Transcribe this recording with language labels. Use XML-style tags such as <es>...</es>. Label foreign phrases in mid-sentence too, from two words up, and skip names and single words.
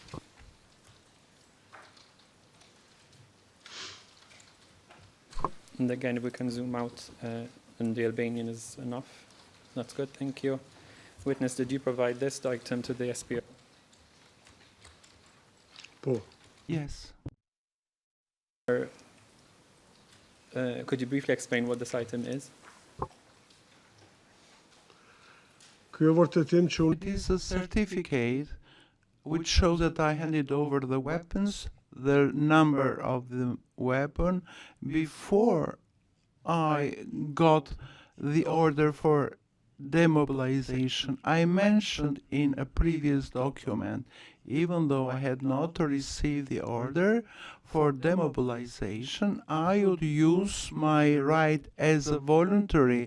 <en>And again, if we can zoom out and the Albanian is enough. That's good, thank you. Witness, did you provide this item to the SPO?</en> <sq>Po.</sq> <en>Yes. Could you briefly explain what this item is?</en> <sq>Kjo vërtetim që unë</sq> <en>It is a certificate which shows that I handed over the weapons, the number of the weapon, before I got the order for demobilization. I mentioned in a previous document, even though I had not received the order for demobilization, I would use my right as a voluntary.</en>